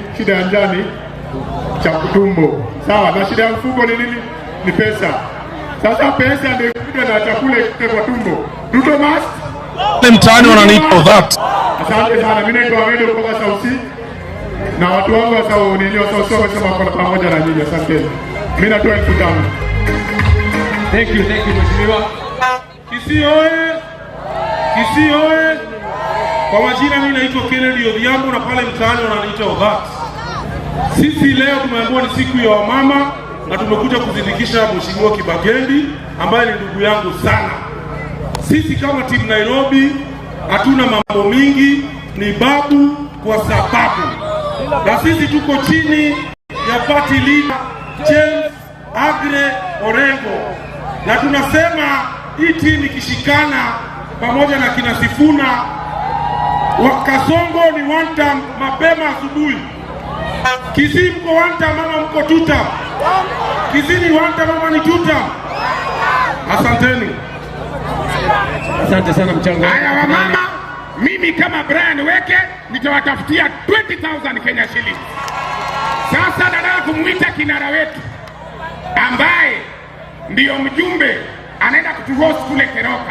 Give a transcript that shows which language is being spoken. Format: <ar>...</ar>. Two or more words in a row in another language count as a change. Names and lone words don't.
<sw>Shida ya njani cha tumbo. Sawa, na shida ya mfuko ni nini? Ni pesa. Sasa pesa ndio kuja na chakula kwa tumbo.</sw> <en>Ruto must.</en> <sw>Mtaani wananiita that. Asante sana. Mimi naitwa Amedo kutoka South Sea. Na watu wangu wa South nilio South Sea wamesema kwa pamoja na nyinyi. Asante. Mimi natoa 5,000.</sw> <en>Thank you mheshimiwa.</en> <sw>Kisii oye! Kisii oye! Kwa majina mimi naitwa Kennedy Odhiambo na pale mtaani wananiita Obat. Sisi leo tumeambiwa ni siku ya wamama na tumekuja kuzindikisha Mheshimiwa Kibagendi ambaye ni ndugu yangu sana. Sisi kama timu Nairobi hatuna mambo mingi, ni babu kwa sababu. Na sisi tuko chini ya party leader James Agre Orengo. Na tunasema hii timu ikishikana pamoja na kina Sifuna Wakasongo ni</sw> <en>one time</en> <sw>mapema asubuhi. Kisii mko</sw> <en>one time</en> <sw>mama mko</sw> <en>two time.</en> <sw>Kisii ni</sw> <en>one time</en> <sw>mama ni</sw> <en>two time.</en> <sw>Asanteni. Asante sana mchango. Haya wamama, mimi kama Brian Weke nitawatafutia 20,000 Kenya shilingi. Sasa nataka kumuita kinara wetu ambaye ndio mjumbe anaenda kutuhost kule Keroka.</sw>